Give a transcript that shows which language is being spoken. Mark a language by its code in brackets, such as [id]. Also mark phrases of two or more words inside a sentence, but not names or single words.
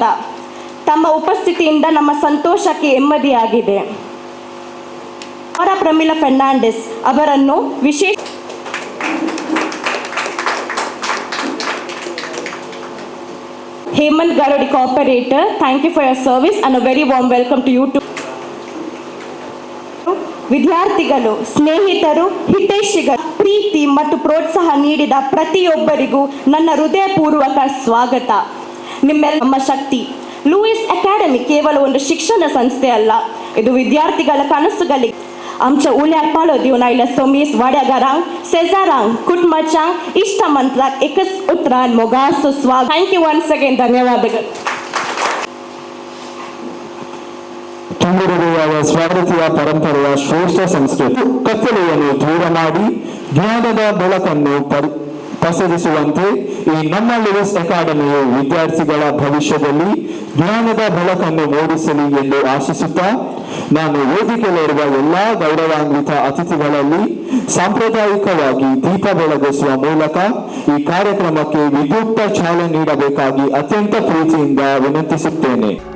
[kn] ತಮ್ಮ ಉಪಸ್ಥಿತಿಯಿಂದ ನಮ್ಮ ಸಂತೋಷಕ್ಕೆ ನೆಮ್ಮದಿಯಾಗಿದೆ. ಪ್ರಮಿಳಾ ಫೆರ್ನಾಂಡಿಸ್ ಅವರನ್ನು ವಿಶೇಷ Hemant Garodi Corporator, [en] thank you for your service and a very warm welcome to you too. [kn] ವಿದ್ಯಾರ್ಥಿಗಳು, ಸ್ನೇಹಿತರು, ಹಿತೈಷಿಗಳು ಪ್ರೀತಿ ಮತ್ತು ಪ್ರೋತ್ಸಾಹ ನೀಡಿದ ಪ್ರತಿಯೊಬ್ಬರಿಗೂ ನನ್ನ ಹೃದಯಪೂರ್ವಕ ಸ್ವಾಗತ. ನಿಮ್ಮೆಲ್ಲ ನಮ್ಮ ಶಕ್ತಿ. ಲೂಯಿಸ್ ಅಕಾಡೆಮಿ ಕೇವಲ ಒಂದು ಶಿಕ್ಷಣ ಸಂಸ್ಥೆ ಅಲ್ಲ, ಇದು ವಿದ್ಯಾರ್ಥಿಗಳ ಕನಸುಗಳಿಗೆ [kok] आमच्या उल्याक पालो दिवन आयल्या समीस वाड्यागारांक सेजारांक कुटुंबाच्यांक इश्ट मंत्राक एकच उतरान मोगाचो स्वागत. [en] Thank you once again. [kn] ಧನ್ಯವಾದಗಳು. ತುಂಬಿರುವೆಯ ಸ್ವಾಗತಿಯ ಪರಂಪರೆಯ ಶ್ರೇಷ್ಠ ಸಂಸ್ಕೃತಿ ಕತ್ತಲೆಯನ್ನು ದೂರ ಮಾಡಿ ಜ್ಞಾನದ ಬೆಳಕನ್ನು ಪಸರಿಸುವಂತೆ ಈ ನಮ್ಮ ಲೂಯಿಸ್ ಅಕಾಡೆಮಿಯು ವಿದ್ಯಾರ್ಥಿಗಳ ಭವಿಷ್ಯದಲ್ಲಿ ಜ್ಞಾನದ ಬೆಳಕನ್ನು ಮೂಡಿಸಲಿ ಎಂದು ಆಶಿಸುತ್ತಾ ನಾನು ವೇದಿಕೆಯಲ್ಲಿರುವ ಎಲ್ಲಾ ಗೌರವಾನ್ವಿತ ಅತಿಥಿಗಳಲ್ಲಿ ಸಾಂಪ್ರದಾಯಿಕವಾಗಿ ದೀಪ ಬೆಳಗಿಸುವ ಮೂಲಕ ಈ ಕಾರ್ಯಕ್ರಮಕ್ಕೆ ವಿದ್ಯುಕ್ತ ಚಾಲನೆ ನೀಡಬೇಕಾಗಿ ಅತ್ಯಂತ ಪ್ರೀತಿಯಿಂದ ವಿನಂತಿಸುತ್ತೇನೆ.